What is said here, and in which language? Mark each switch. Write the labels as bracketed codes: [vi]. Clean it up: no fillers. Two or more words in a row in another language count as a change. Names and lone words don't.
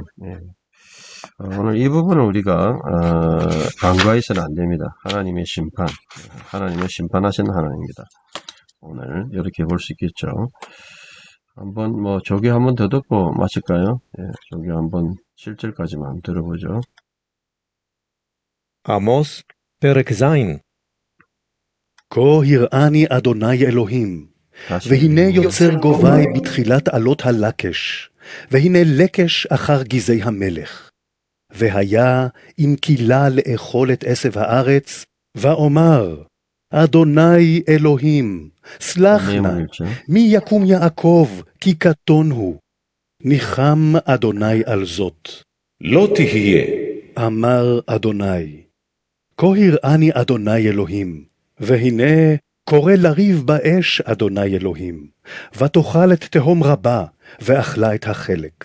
[ko] 오늘 이 부분을 우리가 간과해서는 안 됩니다. 하나님의 심판, 하나님의 심판하시는 하나님입니다. 오늘 이렇게 볼 수 있겠죠. 한번 조교 한번 더 듣고 마칠까요? 조교 한번 7절까지만 들어보죠. [he] עמוס, פרק ז'. כה הראני אדוני אלוהים, [ko] 다시 [he] והנה יוצר גובי בתחילת עלות הלקש, והנה לקש אחר גזי המלך. והיה אם קילה לאכול את עשב הארץ, ואומר, אדוני אלוהים, סלח נא, [ko] 내용을 읽죠. [he] מי יקום יעקב, כי קטון הוא. ניחם אדוני על זאת. לא תהיה. אמר אדוני, כה הראני אדוני אלוהים, והנה קורא לריב באש אדוני אלוהים, ותאכל את תהום רבה, ואכלה את החלק.